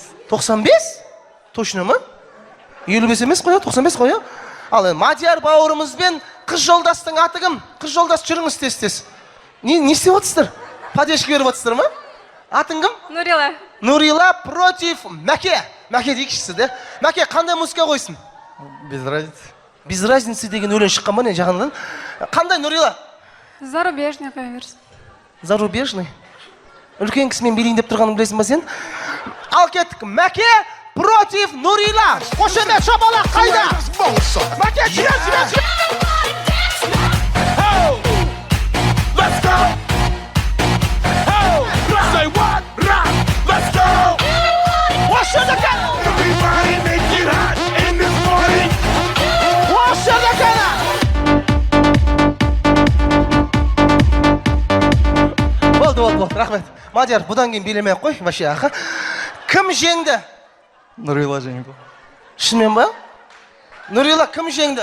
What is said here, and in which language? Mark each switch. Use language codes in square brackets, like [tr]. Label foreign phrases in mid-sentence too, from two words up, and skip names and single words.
[kk] 95? Точно ма? 55 емес қоя, 95 қоя. Ал Мадияр бауырымызбен қыз жолдастың аты кім? Қыз жолдас жүріңіз тез-тез. Не істеп отырсыздар? Поддержка беріп отырсыздар ма? Атың кім? Нурила. Нурила против Мәке. Мәке дейікшісі де. Мәке, қандай музыка қойсын? [ru] Без разницы. Без разницы [kk] деген өлең шыққан ба не жағынан? Қандай Нурила? [ru] Зарубежная поверс. Зарубежный? [kk] Үлкен кісімен билейін деп тұрғанын білесің ба сен? Ал кеттік. Мәке против Нурила. Қошемет шапалақ қайда? Мәке, жібер. [en] Let's go! Say what? Let's go! Everybody make it hot in this party! [kk] Болды, рахмет. Мадияр, бұдан кейін билемей қой, вообще аха. Кім жеңді? Нурила жеңді. Шынымен ба? Нурила кім жеңді?